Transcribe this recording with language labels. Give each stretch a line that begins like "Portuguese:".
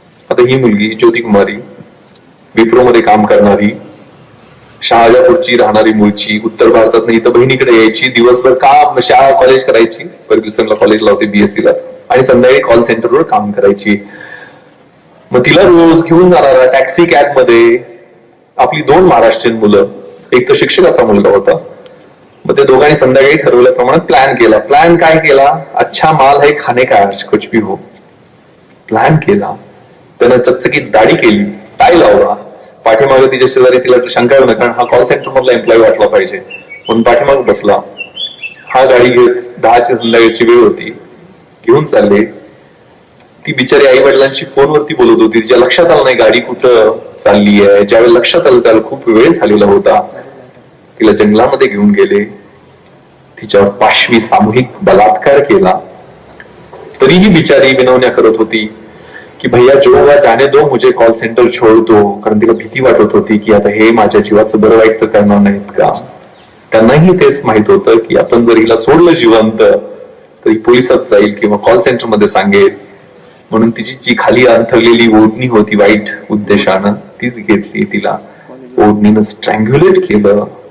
Marathi: आता ही मुलगी ज्योती कुमारी, विप्रोमध्ये काम करणारी, शहाजापूरची राहणारी, मूळची, उत्तर भारतात नाही, इथं बहिणीकडे यायची, दिवसभर काम शाळा कॉलेज करायची, फर्ग्युसनला कॉलेजला होते बीएससी ला, आणि संध्याकाळी कॉल सेंटरवर काम करायची. मग तिला रोज घेऊन जाणारा टॅक्सी कॅब मध्ये आपली 2 महाराष्ट्रीयन मुलं, एक तर शिक्षकाचा मुलगा होता. मग ते दोघांनी संध्याकाळी ठरवल्याप्रमाणे प्लॅन केला. प्लॅन काय केला?
Hindi: अच्छा माल है खाने का, आज कुछ भी हो.
Marathi: प्लॅन केला. त्यानं चकचकीत दाढी केली, टाय लावला, पाठीमागे तिच्या शेजारी, तिला शंका येऊ नये कारण हा कॉल सेंटर मधला एम्प्लॉई वाटला पाहिजे म्हणून पाठीमागे बसला. हा गाडी घेत 10ची संध्याकाळची वेळ होती, घेऊन चालले. ती बिचारी आई वडिलांशी फोनवरती बोलत होती. तिच्या लक्षात आलं नाही गाडी कुठं चालली आहे. ज्यावेळी लक्षात आलं त्याला खूप वेळ झालेला होता. तिला जंगलामध्ये घेऊन गेले, तिच्यावर पाशवी सामूहिक बलात्कार केला. तरीही बिचारी विनवण्या करत होती की
Hindi: भैया जो हुआ जाने दो, मुझे कॉल सेंटर छोड़ दो.
Marathi: कारण तिला भीती वाटत होती की आता हे माझ्या जीवाचं बरं वाईट तर करणार नाहीत का. त्यांनाही तेच माहित होतं की आपण जर हिला सोडलं जिवंत तर ही पोलिसात जाईल किंवा कॉल सेंटर मध्ये सांगेल. म्हणून तिची जी खाली अंथरलेली ओढणी होती वाईट उद्देशानं, तीच घेतली, तिला ओढणीनं स्ट्रँग्युलेट केलं.